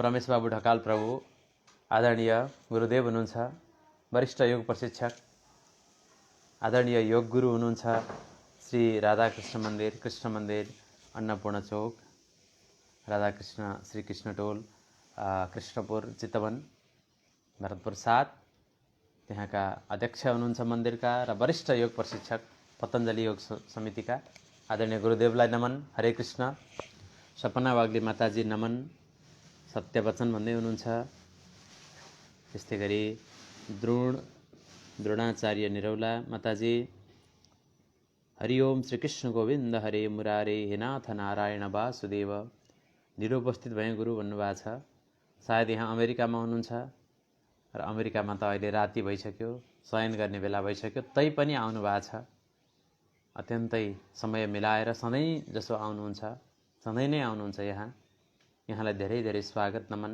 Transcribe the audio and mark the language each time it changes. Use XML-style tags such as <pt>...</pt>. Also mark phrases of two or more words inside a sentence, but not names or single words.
<ne>रमेश बाबु ढकाल प्रभु आदरणीय गुरुदेव हुनुहुन्छ, वरिष्ठ योग प्रशिक्षक, आदरणीय योग गुरु हुनुहुन्छ श्री राधाकृष्ण मन्दिर, कृष्ण मन्दिर, अन्नपूर्ण चौक, राधाकृष्ण श्री कृष्ण टोल, कृष्णपुर, चितवन, भरतपुर 7। त्यहाँका अध्यक्ष हुनुहुन्छ मन्दिरका र वरिष्ठ योग प्रशिक्षक पतञ्जलि योग समितिका आदरणीय गुरुदेवलाई नमन। हरे कृष्ण। सपना वाग्ले माताजी नमन। सत्यवचन भन्दै हुनुहुन्छ। त्यस्तै गरी द्रोणाचार्य निरौला माताजी हरिओम श्रीकृष्ण</ne> <sa>गोविन्द हरे मुरारे हे नाथ नारायण वासुदेव</sa> <ne>निरुपस्थित भए गुरु भन्नुभएको छ। सायद यहाँ अमेरिकामा हुनुहुन्छ र अमेरिकामा त अहिले राति भइसक्यो, शयन गर्ने बेला भइसक्यो, तैपनि आउनु भएको छ। अत्यन्तै समय मिलाएर सधैँ जसो आउनुहुन्छ, सधैँ नै आउनुहुन्छ यहाँलाई धेरै धेरै स्वागत नमन।</ne>